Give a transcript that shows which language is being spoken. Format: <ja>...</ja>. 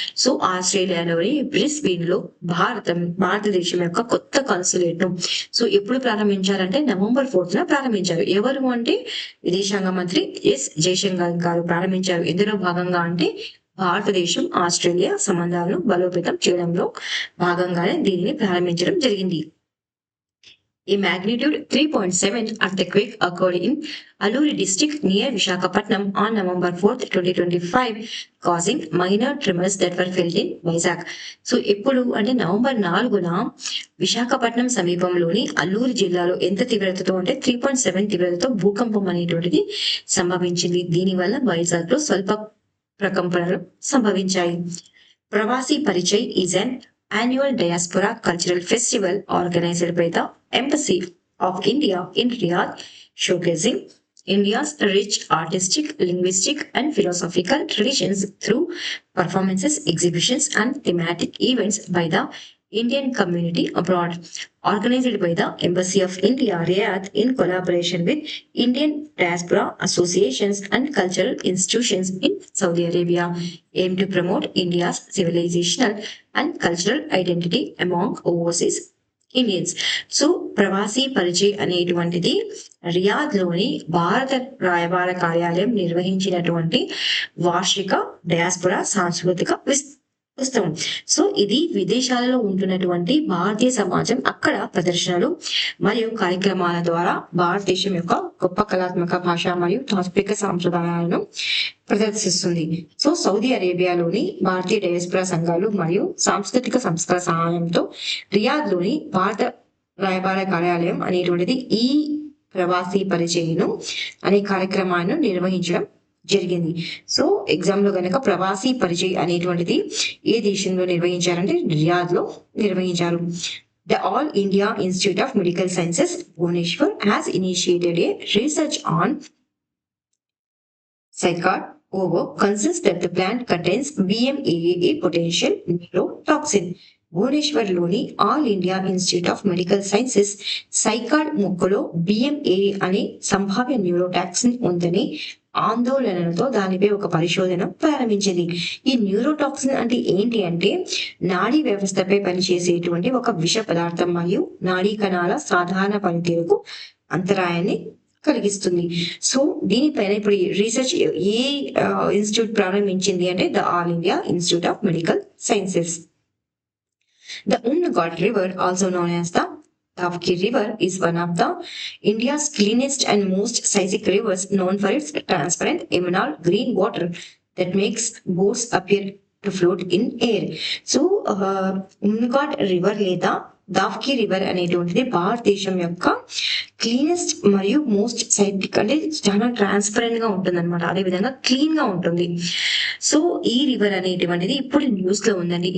<te>So ఆస్ట్రేలియాలోని Brisbane లో భారతదేశం యొక్క కొత్త కాన్సులేట్ ను సో ఎప్పుడు ప్రారంభించారంటే నవంబర్ 4th ప్రారంభించారు. ఎవరు అంటే విదేశాంగ మంత్రి ఎస్ జయశంకర్ గారు ప్రారంభించారు. ఇందులో భాగంగా అంటే భారతదేశం ఆస్ట్రేలియా సంబంధాలను బలోపేతం చేయడంలో భాగంగానే దీనిని ప్రారంభించడం జరిగింది.</te> <en>A magnitude 3.7 earthquake occurred in Alluri district near Visakhapatnam on November 4th, 2025, causing minor tremors that were felt in Vizag.</en> <te>So ఎప్పుడు అంటే నవంబర్ 4న విశాఖపట్నం సమీపంలోని అల్లూరి జిల్లాలో ఎంత తీవ్రతతో అంటే 3.7 తీవ్రతతో భూకంపం అనేటువంటిది సంభవించింది. దీనివల్ల వైజాగ్ లో స్వల్ప ప్రకంపనలు సంభవించాయి.</te> <en>Pravasi Parichay is an annual diaspora cultural festival organized by the Embassy of India in Riyadh, showcasing India's rich artistic, linguistic, and philosophical traditions through performances, exhibitions, and thematic events by the Indian community abroad. Organized by the Embassy of India, Riyadh, in collaboration with Indian diaspora associations and cultural institutions in Saudi Arabia, aim to promote India's civilizational and cultural identity among overseas Indians.</en> <te>So ప్రవాసీ పరిచయ్ అనేటువంటిది Riyadh లోని భారత రాయబార కార్యాలయం నిర్వహించినటువంటి వార్షిక డయాస్పొరా సాంస్కృతిక ఉత్సవం. So ఇది విదేశాలలో ఉంటున్నటువంటి భారతీయ సమాజం అక్కడ ప్రదర్శనలు మరియు కార్యక్రమాల ద్వారా భారతదేశం యొక్క గొప్ప కళాత్మక భాష మరియు తాత్విక సాంప్రదాయాలను ప్రదర్శిస్తుంది. సో సౌదీ అరేబియాలోని భారతీయ డయాస్పొరా సంఘాలు మరియు సాంస్కృతిక సంస్థల సహాయంతో రియాద్ లోని భారత రాయబార కార్యాలయం అనేటువంటిది ఈ ప్రవాసీ పరిచయను అనే కార్యక్రమాన్ని నిర్వహించడం జరిగింది. సో ఎగ్జామ్ లో గనక ప్రవాసీ పరిచయ్ అనేటువంటిది ఏ దేశంలో నిర్వహించారంటే రియాద్ లో నిర్వహించారు.</te> <en>The All India Institute of Medical Sciences, Bhubaneswar, has initiated a research on Sycard ovo concerns that the plant contains BMAA, a potential neurotoxin.</en> <te>భువనేశ్వర్లోని all India institute of medical sciences cycad మొక్కలో VMA అనే సంభావ్య neurotoxin ఉందని ఆందోళనతో దానిపై ఒక పరిశోధన ప్రారంభించింది. ఈ న్యూరోటాక్సిన్ అంటే ఏంటి అంటే నాడీ వ్యవస్థపై పనిచేసేటువంటి ఒక విష పదార్థం మరియు నాడీ కణాల సాధారణ పనితీరుకు అంతరాయాన్ని కలిగిస్తుంది. సో దీనిపైన ఇప్పుడు రీసెర్చ్ ఏ ఇన్స్టిట్యూట్ ప్రారంభించింది అంటే the all India institute of medical sciences.</te> <en>The Umnagot River, also known as the Tavki River, is one of the India's cleanest and most scenic rivers, known for its transparent emerald green water that makes boats appear to float in air.</en> <te>So, Umnagot River లేదా దావ్కి river అనేటువంటిది భారతదేశం యొక్క cleanest మరియు most scientific అంటే చాలా transparent గా ఉంటుంది అనమాట. అదే విధంగా క్లీన్ గా ఉంటుంది. సో ఈ రివర్ అనేటువంటిది ఇప్పుడు న్యూస్ లో ఉందండి.</te>